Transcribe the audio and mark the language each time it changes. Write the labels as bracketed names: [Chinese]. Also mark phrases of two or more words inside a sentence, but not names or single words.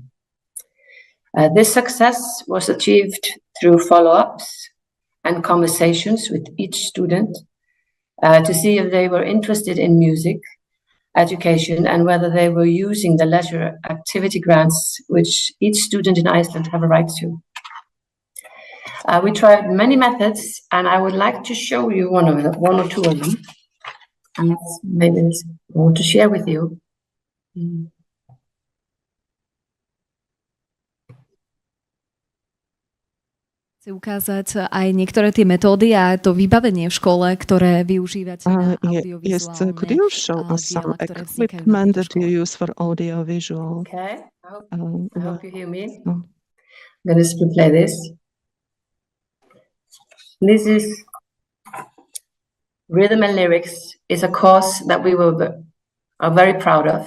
[English] This success was achieved through follow-ups and conversations with each student to see if they were interested in music education and whether they were using the leisure activity grants which each student in Iceland have a right to. We tried many methods, and I would like to show you one or two of them. And maybe I want to share with you. [Slovak] Chcem ukázať aj niektoré tie metódy a to vybavenie v škole, ktoré využívate na audiovizuálne [English] could you show us some equipment that you use for audiovisual? Okay, I hope you hear me. I'm going to play this. This is Rhythm and Lyrics. Is a course that we are very proud of.